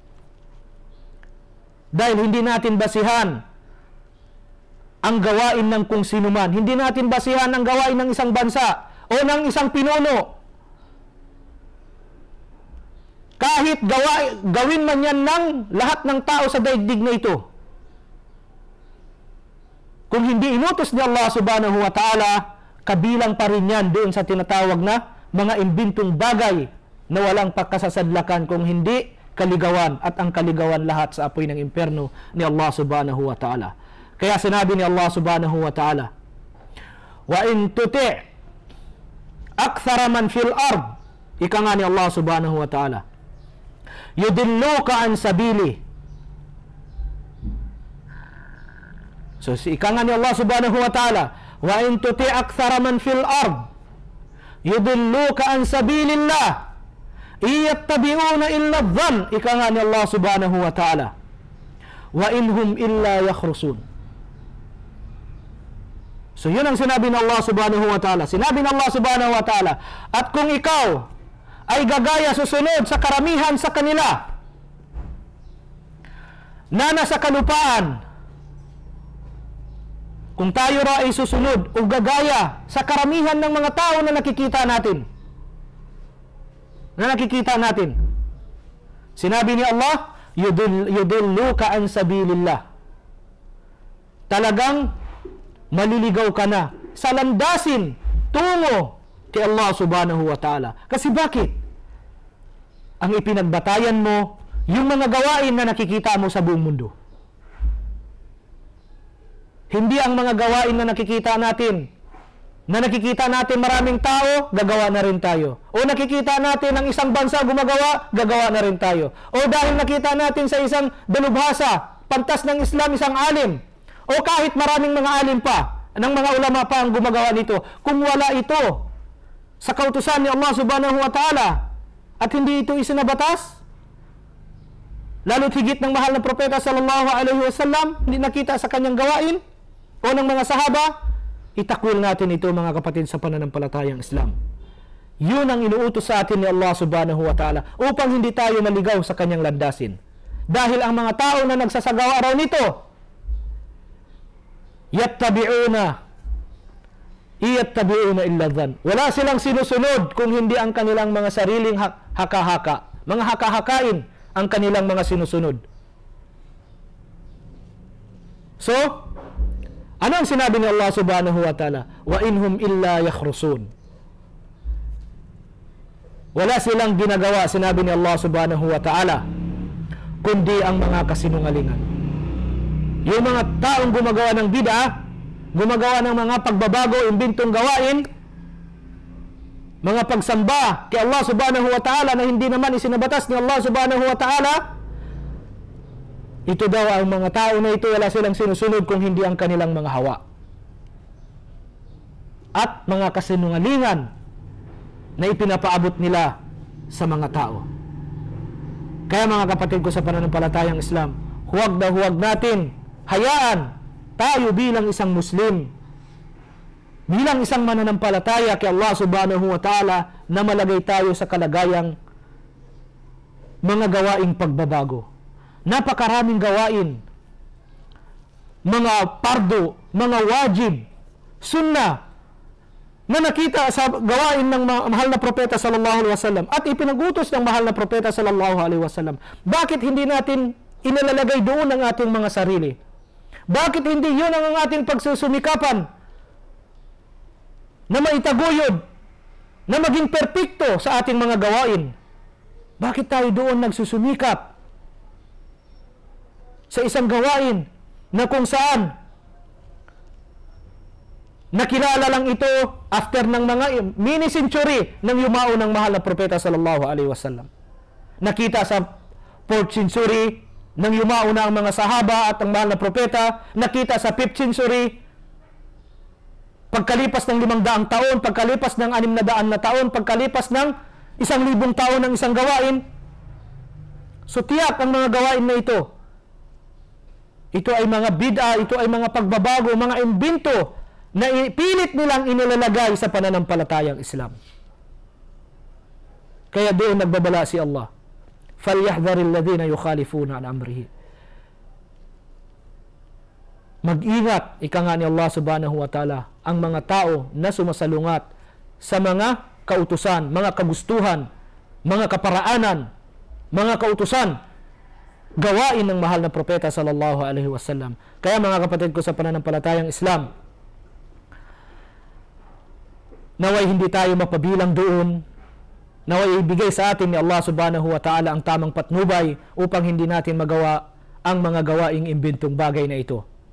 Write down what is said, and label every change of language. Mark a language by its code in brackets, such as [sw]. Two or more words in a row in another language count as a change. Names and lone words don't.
[tl] Dahil hindi natin basihan ang gawain ng kung sino man. Hindi natin basihan ang gawain ng isang bansa o ng isang pinuno. Kahit gawin man yan ng lahat ng tao sa daigdig na ito, kung hindi inutos ni Allah [ar] سبحانه وتعالى, [tl] kabilang pa rin yan doon sa tinatawag na mga imbintong bagay na walang pagkasasadlakan, kung hindi kaligawan, at ang kaligawan lahat sa apoy ng impyerno ni Allah [ar] سبحانه وتعالى. [tl] Kaya sinabi ni Allah [ar] سبحانه وتعالى وإن تطع أكثر من في الأرض, [tl] ika nga ni Allah [ar] سبحانه وتعالى يضلوك عن سبيل. [tl] So ika nga ni Allah [ar] سبحانه وتعالى وإن تطع أكثر من في الأرض يضلوك عن سبيل الله إن يتبعون إلا الظن, [tl] ika nga ni Allah [ar] سبحانه وتعالى وإن هم إلا يخرصون. [tl] So yun ang sinabi ng Allah [ar] سبحانه وتعالى. [tl] Sinabi ng Allah [ar] سبحانه وتعالى, [tl] at kung ikaw ay gagaya susunod sa karamihan sa kanila na nasa kalupaan, kung tayo ra ay susunod o gagaya sa karamihan ng mga tao na nakikita natin, sinabi ni Allah, [ar] يضلوك عن سبيل الله, [tl] talagang maliligaw ka na sa landasin tungo kay Allah [ar] سبحانه وتعالى. [tl] Kasi bakit? Ang ipinagbatayan mo, yung mga gawain na nakikita mo sa buong mundo. Hindi ang mga gawain na nakikita natin. Na nakikita natin maraming tao, gagawa na rin tayo. O nakikita natin ang isang bansa gumagawa, gagawa na rin tayo. O dahil nakita natin sa isang dalubhasa, pantas ng Islam, isang alim. O kahit maraming mga alim pa, ng mga ulama pa ang gumagawa nito. Kung wala ito sa kautusan ni Allah [ar] سبحانه وتعالى [tl] at hindi ito isinabatas, lalo't higit ng mahal na propeta [ar] صلى الله عليه وسلم, [tl] hindi nakita sa kanyang gawain o ng mga sahaba, itakwil natin ito mga kapatid sa pananampalatayang Islam. Yun ang inuutos sa atin ni Allah [ar] سبحانه وتعالى [tl] upang hindi tayo maligaw sa kanyang landasin. Dahil ang mga tao na nagsasagawa araw nito, [ar] يتبعون إلا الظن. [tl] Wala silang sinusunod kung hindi ang kanilang mga sariling haka-haka. Mga haka-hakain ang kanilang mga sinusunod. So, ano ang sinabi ni Allah [ar] سبحانه وتعالى? وإن هم إلا يخرصون. [tl] Wala silang ginagawa, sinabi ni Allah [ar] سبحانه وتعالى, [tl] kundi ang mga kasinungalingan. Yung mga taong gumagawa ng bid'ah, gumagawa ng mga pagbabago, imbentong gawain, mga pagsamba kay Allah [ar] سبحانه وتعالى [tl] na hindi naman isinabatas ni Allah [ar] سبحانه وتعالى, [tl] ito daw ang mga tao na ito, wala silang sinusunod kung hindi ang kanilang mga hawa. At mga kasinungalingan na ipinapaabot nila sa mga tao. Kaya mga kapatid ko sa pananampalatayang Islam, huwag na huwag natin hayaan tayo bilang isang Muslim, bilang isang mananampalataya kay Allah [ar] سبحانه وتعالى [tl] na malagay tayo sa kalagayang mga gawaing pagbabago. Napakaraming gawain, mga pardo, mga wajib, sunnah, na nakita sa gawain ng mahal na propeta [ar] صلى الله عليه وسلم [tl] at ipinagutos ng mahal na propeta [ar] صلى الله عليه وسلم. [tl] Bakit hindi natin inilalagay doon ang ating mga sarili? Bakit hindi yun ang ating pagsusumikapan na maitaguyod, na maging perpekto sa ating mga gawain? Bakit tayo doon nagsusumikap sa isang gawain na kung saan nakilala lang ito after ng mga mini-century ng yumao ng mahal na propeta [ar] صلى الله عليه وسلم. [tl] Nakita sa [en] 4th century [tl] ng yumao na ang mga sahaba at ang mahal na propeta. Nakita sa [en] 5th century, [tl] pagkalipas ng 500 taon, pagkalipas ng 600 na taon, pagkalipas ng 1,000 taon ng isang gawain. So tiyak ang mga gawain na ito. Ito ay mga bid'a, ito ay mga pagbabago, mga imbento na pilit nilang inilalagay sa pananampalatayang Islam. Kaya doon nagbabala si Allah. [ar] فَلْيَحْذَرِ الَّذِينَ يُخَالِفُونَ عَنْ أَمْرِهِ. [tl] Mag-ingat, ika nga ni Allah [ar] سبحانه وتعالى, [tl] ang mga tao na sumasalungat sa mga kautusan, mga kagustuhan, mga kaparaanan, mga kautusan, gawain ng mahal na propeta [ar] صلى الله عليه وسلم. [tl] Kaya mga kapatid ko sa pananampalatayang Islam, naway hindi tayo mapabilang doon, naway ibigay sa atin ni Allah [ar] سبحانه وتعالى [tl] ang tamang patnubay upang hindi natin magawa ang mga gawaing imbentong bagay na ito.